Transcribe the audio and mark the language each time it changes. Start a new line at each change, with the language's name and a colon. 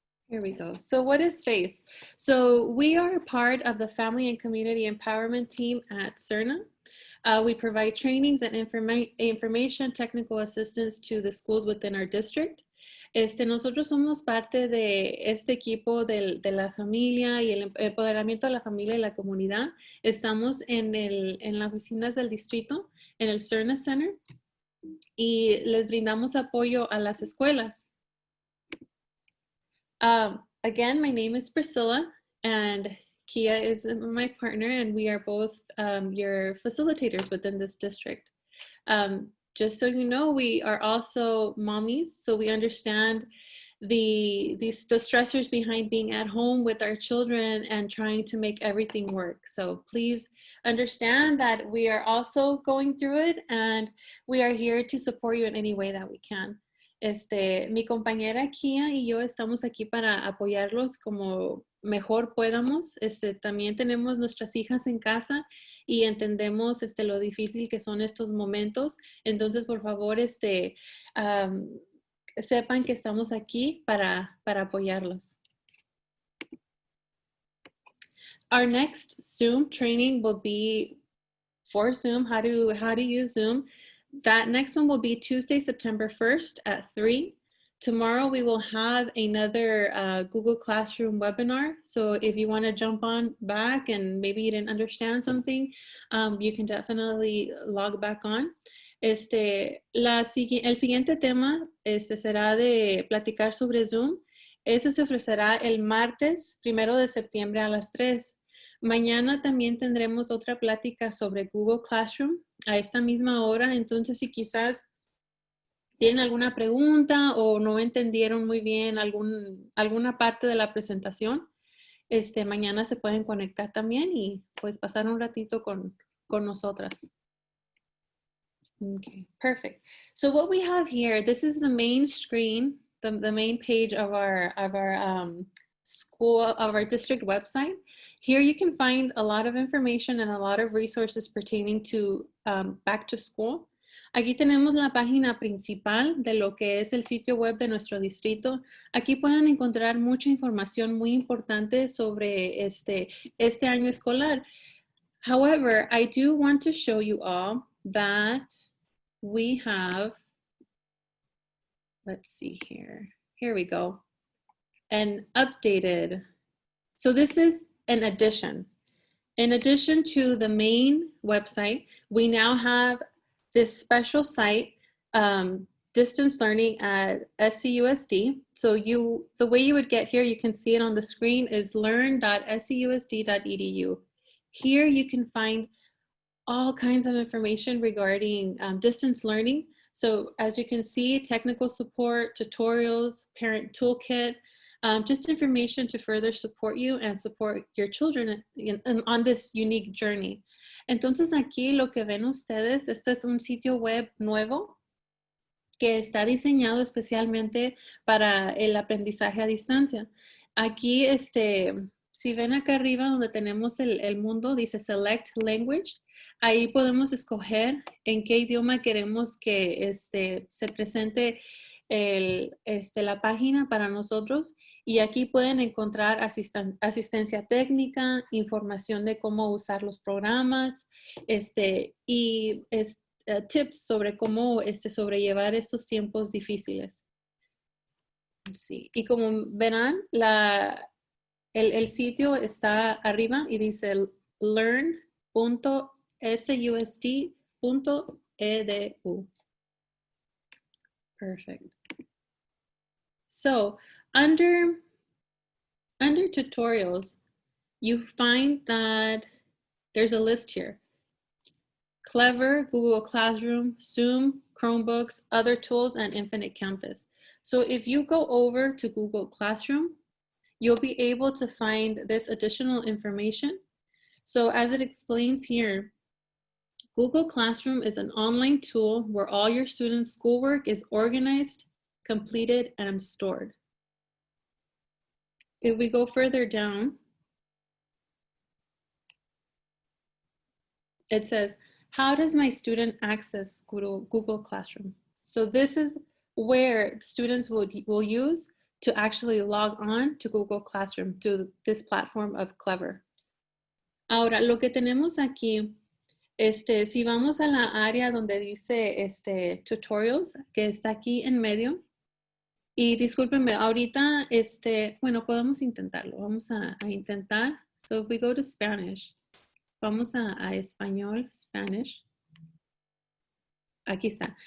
English: Here we go. So what is FACE? So we are a part of the Family and Community Empowerment Team at CERNA. We provide trainings and information technical assistance to the schools within our district.
Spanish: Nosotros somos parte de este equipo de la familia y el empoderamiento de la familia y la comunidad. Estamos en las oficinas del distrito, en el CERNA Center, y les brindamos apoyo a las escuelas.
English: Again, my name is Priscilla and Kia is my partner, and we are both your facilitators within this district. Just so you know, we are also mommies, so we understand the stressors behind being at home with our children and trying to make everything work. So please understand that we are also going through it, and we are here to support you in any way that we can.
Spanish: Mi compañera Kia y yo estamos aquí para apoyarlos como mejor podamos. También tenemos nuestras hijas en casa y entendemos lo difícil que son estos momentos. Entonces, por favor, sepan que estamos aquí para apoyarlos.
English: Our next Zoom training will be for Zoom, how to use Zoom. That next one will be Tuesday, September 1st at 3. Tomorrow we will have another Google Classroom webinar. So if you want to jump on back and maybe you didn't understand something, you can definitely log back on.
Spanish: El siguiente tema será de platicar sobre Zoom. Ese se ofrecerá el martes 1 de septiembre a las 3. Mañana también tendremos otra plática sobre Google Classroom a esta misma hora. Entonces, si quizás tienen alguna pregunta o no entendieron muy bien alguna parte de la presentación, mañana se pueden conectar también y pues pasar un ratito con nosotras.
English: Okay, perfect. So what we have here, this is the main screen, the main page of our school, of our district website. Here you can find a lot of information and a lot of resources pertaining to back to school.
Spanish: Aquí tenemos la página principal de lo que es el sitio web de nuestro distrito. Aquí pueden encontrar mucha información muy importante sobre este año escolar.
English: However, I do want to show you all that we have, let's see here. Here we go. An updated. So this is an addition. In addition to the main website, we now have this special site, distance learning at SCUSD. So the way you would get here, you can see it on the screen, is learn.scusd.edu. Here you can find all kinds of information regarding distance learning. So as you can see, technical support, tutorials, parent toolkit, just information to further support you and support your children on this unique journey.
Spanish: Entonces aquí lo que ven ustedes, este es un sitio web nuevo que está diseñado especialmente para el aprendizaje a distancia. Aquí, si ven acá arriba donde tenemos el mundo, dice Select Language. Ahí podemos escoger en qué idioma queremos que se presente la página para nosotros. Y aquí pueden encontrar asistencia técnica, información de cómo usar los programas, tips sobre cómo sobrellevar estos tiempos difíciles. Sí. Y como verán, el sitio está arriba y dice learn.susd.edu.
English: Perfect. So under tutorials, you find that there's a list here. Clever, Google Classroom, Zoom, Chromebooks, other tools, and Infinite Campus. So if you go over to Google Classroom, you'll be able to find this additional information. So as it explains here, Google Classroom is an online tool where all your students' schoolwork is organized, completed, and stored. If we go further down, it says, how does my student access Google Classroom? So this is where students will use to actually log on to Google Classroom through this platform of Clever.
Spanish: Ahora, lo que tenemos aquí, si vamos a la área donde dice tutorials, que está aquí en medio, y discúlpenme, ahorita, bueno, podemos intentarlo. Vamos a intentar.
English: So if we go to Spanish,
Spanish: vamos a español, Spanish. Aquí está.